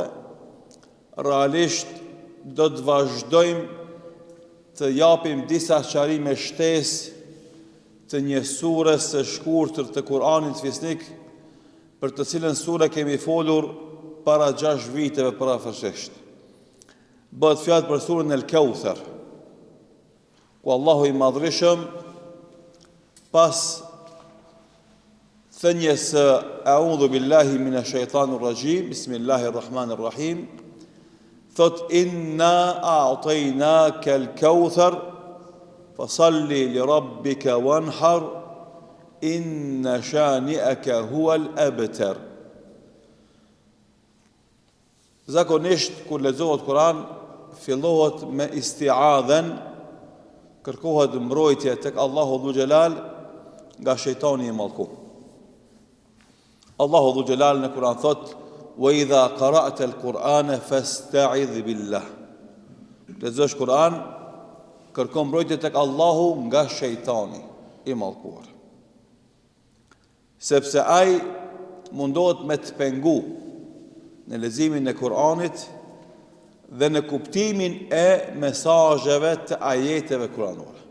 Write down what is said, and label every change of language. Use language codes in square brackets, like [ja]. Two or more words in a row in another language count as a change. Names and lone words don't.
[sq] Realisht do të vazhdojmë të japim disa sqarime shtesë të një sure së shkurtër të Kuranit fisnik, për të cilën sure kemi folur para 6 viteve parafërsisht. Bëhet fjalë për surën El-Kauthar, ku Allahu i Madhreshëm pas thënjes [ar] أعوذ بالله من الشيطان الرجيم، بسم الله الرحمن الرحيم, thot إنا أعطيناك الكوثر فصل لربك وانحر إن شانئك هو الأبتر. [sq] Zakonisht kur lexohet Kur'an fillohet me isti'adhen, kërkohet mbrojtje tek Allahu Dhu Xhelal nga shejtani i mallkuar. Allahu Dhu Xhelal në Kur'an thot: [ar] "وإذا قرأت القرآن فاستعذ بالله." [sq] Lexosh Kur'an, kërko mbrojtje tek Allahu nga shejtani i mallkuar. Sepse ai mundohet me të pengu në leximin e Kur'anit dhe në kuptimin e mesazheve të ajeteve kuranore.